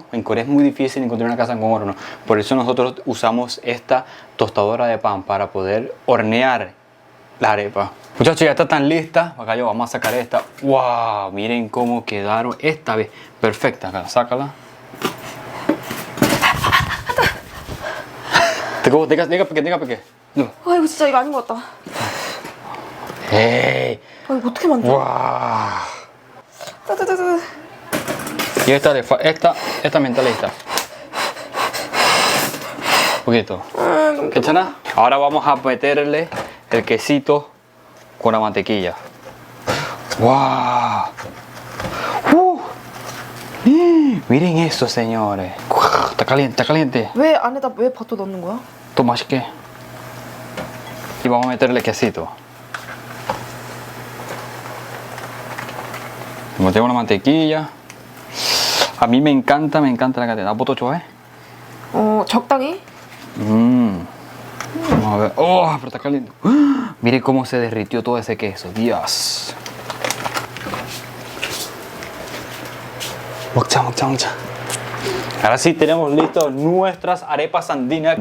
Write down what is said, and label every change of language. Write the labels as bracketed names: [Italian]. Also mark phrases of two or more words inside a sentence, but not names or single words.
[Spanish] En Corea es muy difícil encontrar una casa con horno. Por eso nosotros usamos esta tostadora de pan para poder hornear la arepa. Muchachos, ya está tan lista. Acá yo vamos a sacar esta. ¡Wow! Miren cómo quedaron esta vez. Perfecta. Acá, sácala. Tenga peque. No. [Korean] 아, 이거 진짜 이거 아닌 것 같다. ¡Ey! 아, 이거 어떻게 만들어? ¡Wow! 따다다다. [Spanish] Y esta mentalista. Un poquito. ¿괜찮아? Ahora vamos a meterle el quesito con la mantequilla. ¡Wow! Miren eso, señores. Está caliente. [Korean] 왜 안에다 왜 버터 넣는 거야? 또 맛있게. [Spanish] Y vamos a meterle quesito. Metemos la mantequilla. A mí me encanta la cadena. [Korean] ¿Vos 좋아해? 적당히. [Spanish] Vamos a ver. ¡Oh! Pero está caliente. Miren cómo se derritió todo ese queso. Dios. 먹자. Ahora sí tenemos listos nuestras arepas andinas.